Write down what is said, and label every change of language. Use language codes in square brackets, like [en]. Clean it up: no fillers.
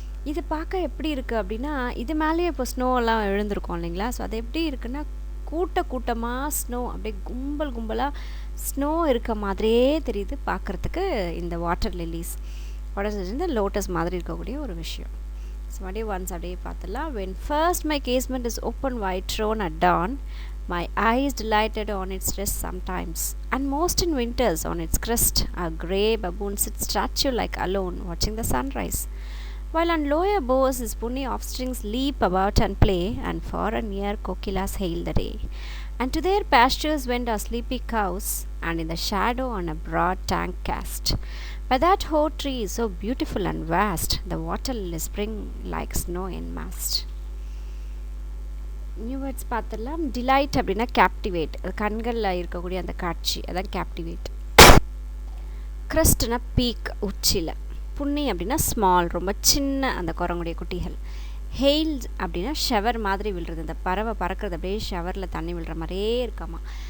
[ta] இது பார்க்க எப்படி இருக்குது அப்படின்னா இது மேலேயே இப்போ ஸ்னோவெல்லாம் விழுந்திருக்கோம் இல்லைங்களா. ஸோ அது எப்படி இருக்குன்னா கூட்டமாக ஸ்னோ அப்படியே கும்பலாக ஸ்னோ இருக்க மாதிரியே தெரியுது பார்க்குறதுக்கு இந்த வாட்டர் லில்லிஸ். இந்த லோட்டஸ் மாதிரி இருக்கக்கூடிய ஒரு விஷயம். ஸோ அப்படியே ஒன்ஸ் அப்படியே பார்த்துலாம். [en] When first my casement is open wide thrown at dawn, my eyes delighted on its rest sometimes, and most in winters on its crest a grey baboon sits statue like alone watching the sunrise, while on lower boughs his puny offsprings leap about and play, and far and near kokilas hail the day. And to their pastures went our sleepy cows, and in the shadow on a broad tank cast. By that whole tree so beautiful and vast, the water lilies spring like snow en mass. [ta] New words பார்த்துடலாம். Delight அப்படின்னா captivate, கண்களில் இருக்கக்கூடிய அந்த காட்சி, அதான் captivate. க்ரஸ்ட்னா peak, உச்சியில். புன்னி அப்படின்னா small, ரொம்ப சின்ன அந்த குரங்குடைய குட்டிகள். ஹெயில்ஸ் அப்படின்னா ஷவர் மாதிரி விழுறது, இந்த பறவை பறக்கிறது அப்படியே ஷவரில் தண்ணி விழுற மாதிரியே இருக்காமா.